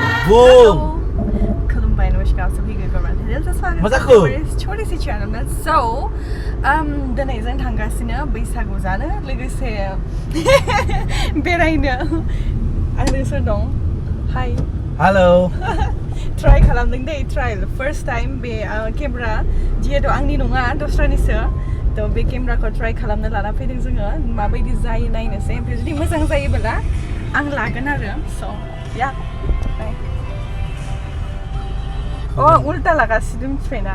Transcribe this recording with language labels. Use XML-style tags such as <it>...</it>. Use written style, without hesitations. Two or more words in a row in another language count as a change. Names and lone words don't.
<brx>खुलुमबाय</brx> <hi>नमस्कार सभी को छोटी सी चैनल में</hi> <brx>so दिनै जों थांगासिनो बैसागु जानो लोगोसे बेरायनो आंजों सोर दं हाय हेलो ट्राई खालामदों दे ट्रायल</brx> <en>first time</en> <brx>बे केमेरा जिहेतु आंनि नङा दस्रानिसो तो बे केमेराखौ ट्राई खालामनो लाना फैदों जोङो माबायदि जायो नायनोसै ओमफ्राय जुदि मोजां जायोब्ला आं लागोन आरो so या Oh, ulta lagasino miथिबायना</brx>